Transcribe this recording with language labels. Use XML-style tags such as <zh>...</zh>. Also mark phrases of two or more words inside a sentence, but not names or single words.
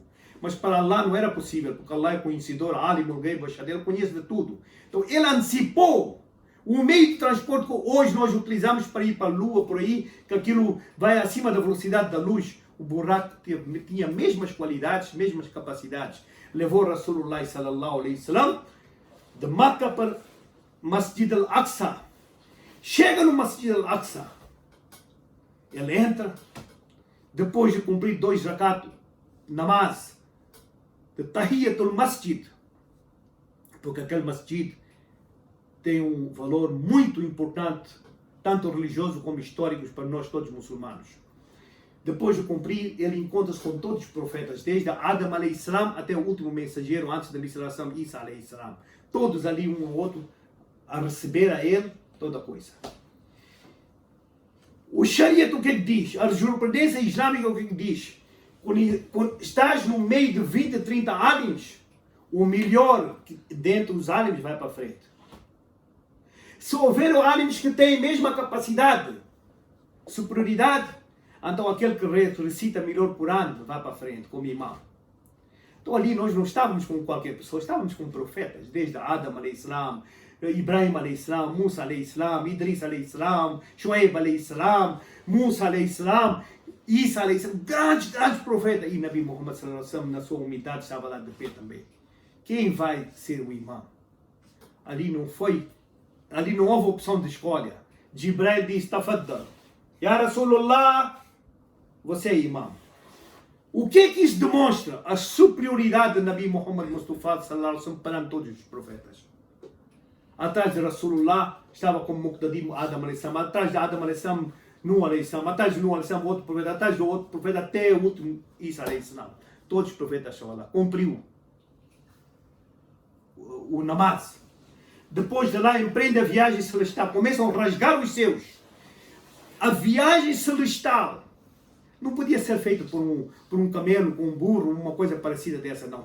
<pt>Mas para Allah não era possível, porque Allah é conhecedor,</pt> <ar>Alimul Ghaib wa Shahada,</ar> <pt>ele conhece de tudo. Então ele antecipou o meio de transporte que hoje nós utilizamos para ir para a Lua, por aí, que aquilo vai acima da velocidade da luz. O burrak tinha mesmas qualidades, mesmas capacidades. Levou Rasulullah</pt> <ar>sallallahu alaihi wasallam</ar> <pt>de Makkah para Masjid al-Aqsa. Chega no Masjid al-Aqsa. Ele entra, depois de cumprir 2 rakat namaz, de</pt> <ar>Tahiyatul Masjid,</ar> <pt>porque aquele masjid tem um valor muito importante, tanto religioso como histórico para nós todos muçulmanos. Depois de cumprir, ele encontra-se com todos os profetas, desde Adam</pt> <ar>alayhi salam</ar> <pt>até o último mensageiro, antes da missão Isa</pt> <ar>alayhi salam.</ar> <pt>Todos ali, um ao outro, a receber a ele toda a coisa. O Shariat, o que ele diz? A jurisprudência islâmica, o que ele diz? Quando estás no meio de 20, 30 aliens, o melhor dentro dos aliens vai para frente. Se houver aliens que têm a mesma capacidade, superioridade, então aquele que recita melhor por ano vai para frente, como imam. Então ali nós não estávamos com qualquer pessoa, estávamos com profetas, desde Adam</pt> <ar>alayhi salam,</ar> <pt>Ibrahim</pt> <ar>alayhi salam,</ar> <pt>Musa</pt> <ar>alayhi salam,</ar> <pt>Idris</pt> <ar>alayhi salam,</ar> <pt>Shuaib</pt> <ar>alayhi salam,</ar> <pt>Musa</pt> <ar>alayhi salam,</ar> <pt>Isa</pt> <ar>alayhi salam,</ar> <pt>grandes profetas. E Nabi Muhammad</pt> <ar>sallallahu alaihi wasallam,</ar> <pt>na sua humildade, estava lá de pé também. Quem vai ser o imam? Ali não houve opção de escolha. Jibril disse,</pt> <ar>tafaddal. Ya Rasulullah,</ar> <pt>você é imam. O que é que isso demonstra? A superioridade de Nabi Muhammad Mustafa</pt> <ar>sallallahu alaihi wasallam</ar> <pt>perante todos os profetas. Atrás de Rasulullah estava como Muqtadim Adam</pt> <ar>alayhi salam,</ar> <pt>atrás de Adam</pt> <ar>alayhi salam,</ar> <pt>Nuh</pt> <ar>alayhi salam,</ar> <pt>atrás de Nuh</pt> <ar>alayhi salam,</ar> <pt>outro profeta, atrás do outro profeta, até o último Isa</pt> <ar>alayhi salam.</ar> <pt>Todos os profetas estavam lá. Cumpriu o namaz. Depois de lá empreende a viagem celestial. Começam a rasgar os seus. A viagem celestial não podia ser feita por um camelo, com um burro, uma coisa parecida dessa, não.</pt>